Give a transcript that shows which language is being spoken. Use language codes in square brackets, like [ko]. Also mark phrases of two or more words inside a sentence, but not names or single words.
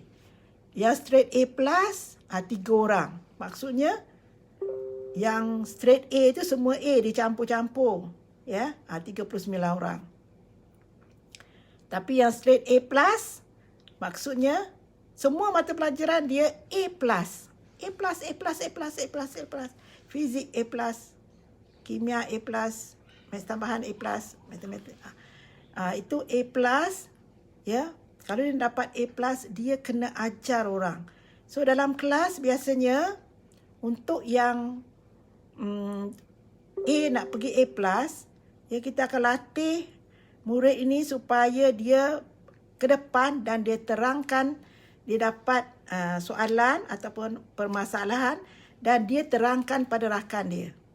[ms] Yang [en] straight A plus [ms] 3 orang. Maksudnya yang [en] straight A [ms] itu semua A dicampur-campur. Ya, 39 orang. Tapi yang [en] straight A plus, [ms] maksudnya semua mata pelajaran dia A plus. [en] A plus, A plus, A plus, A plus, A plus. [ms] Fizik [en] A plus. [ms] Kimia [en] A plus. [ms] Maths tambahan [en] A plus. [ms] Matematik. Itu [en] A plus. [ms] Ya, kalau dia dapat [en] A plus, [ms] dia kena ajar orang. So, dalam kelas biasanya, untuk yang A nak pergi [en] A plus, [ms] ya kita akan latih murid ini supaya dia ke depan dan dia terangkan, dia dapat soalan ataupun permasalahan dan dia terangkan pada rakan dia.